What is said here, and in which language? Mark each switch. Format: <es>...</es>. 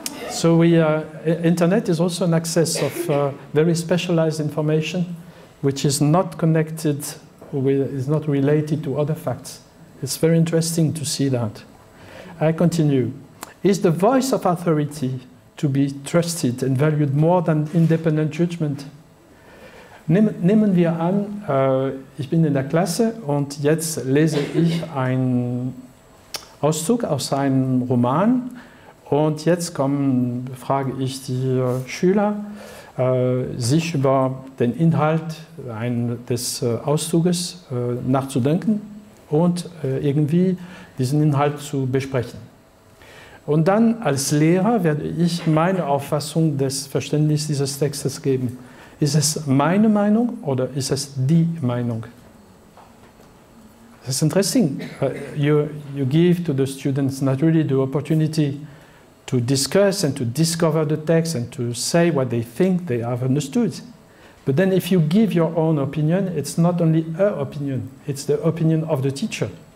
<en>So internet is also an access of very specialized information, which is not connected, is not related to other facts. It's very interesting to see that. I continue. Is the voice of authority to be trusted and valued more than independent judgment?</en> <de>Nehmen wir an, ich bin in der Klasse und jetzt lese ich einen Auszug aus einem Roman und jetzt frage ich die Schüler, sich über den Inhalt des Auszuges nachzudenken und irgendwie diesen Inhalt zu besprechen. Und dann als Lehrer werde ich meine Auffassung des Verständnisses dieses Textes geben. Ist es meine Meinung oder ist es die Meinung?</de> <en>It's interesting. You give to the students not really the opportunity to discuss and to discover the text and to say what they think they have understood. But then if you give your own opinion, it's not only her opinion, it's the opinion of the teacher.</en>